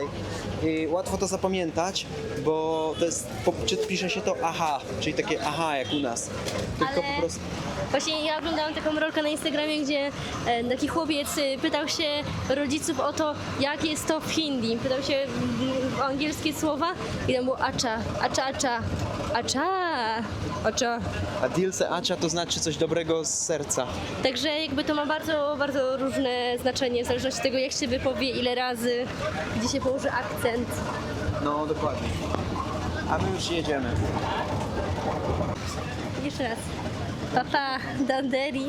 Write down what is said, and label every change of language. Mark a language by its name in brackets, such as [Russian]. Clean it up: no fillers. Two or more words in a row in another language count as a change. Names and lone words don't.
[Polish] I łatwo to zapamiętać, bo to jest, pisze się to aha, czyli takie aha jak u nas. Tylko Ale po prostu... Właśnie ja oglądałam taką rolkę na Instagramie, gdzie taki chłopiec pytał się rodziców o to, jak jest to w hindi. Pytał się o angielskie słowa i tam było [Hindi] अच्छा, अच्छा, अच्छा, अच्छा, अच्छा. [Polish] A [Hindi] दिल से अच्छा [Polish] to znaczy coś dobrego z serca. Także jakby to ma bardzo, bardzo różne znaczenie w zależności od tego, jak się wypowie, ile razy, gdzie się położy akcent. No, dokładnie. A my już jedziemy. Jeszcze raz. Papa, Danderi.